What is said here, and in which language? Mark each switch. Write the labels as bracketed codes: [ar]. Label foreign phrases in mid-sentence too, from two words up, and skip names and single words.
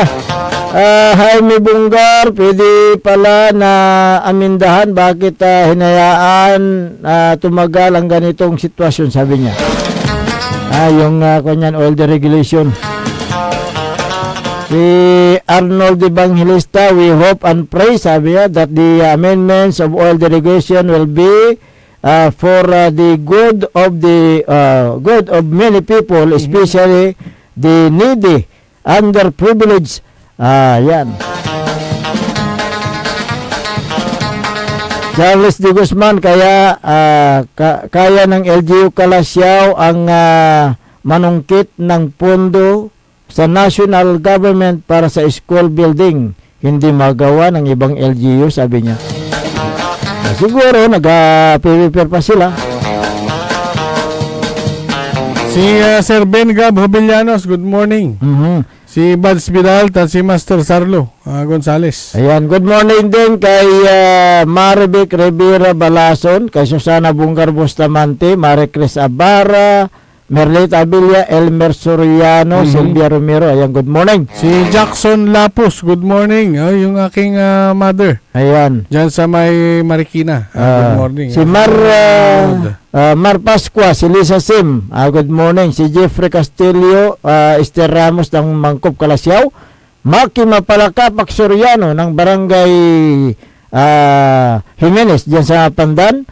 [tl] Jaime Bungar, pwede pala na amindahan bakit hinayaan tumagal ang ganitong sitwasyon, sabi niya. Yung kanyan [en] oil deregulation. [tl] Si Arnold Evangelista, [en] we hope and pray, [tl] sabi niya, [en] that the amendments of oil deregulation will be for the good of many people, especially the needy, underprivileged. [tl] Yan. Charles de Guzman, kaya ng LGU Calasiao ang manungkit ng pondo sa [en] national government [tl] para sa [en] school building. [tl] Hindi magawa ng ibang LGU, sabi niya. Siguro nag-prepare pa sila. Si Sir Ben Gab Hobillanos, [en] good morning. [tl] Si Bads Vidal at si Master Sarlo Gonzales. Ayan, [en] good morning [tl] din kay Marivic Rivera Balason, kay Susana Bungar Bustamante, Marie Cris Abara, Merlita Abilia, Elmer Soriano, Silvia Romero. [en] Ayan, good morning. [tl] Si Jackson Lapus, [en] good morning. [tl] Yung aking mother. Ayan. Diyan sa may Marikina. [en] Good morning. [tl] Si Mar Pascua, si Lisa Sim, [en] good morning. [tl] Si Jeffrey Castillo, Esther Ramos ng Mangkop Calasiao, Maki Mapalakapak Soriano ng Barangay Jimenez diyan sa Pandan.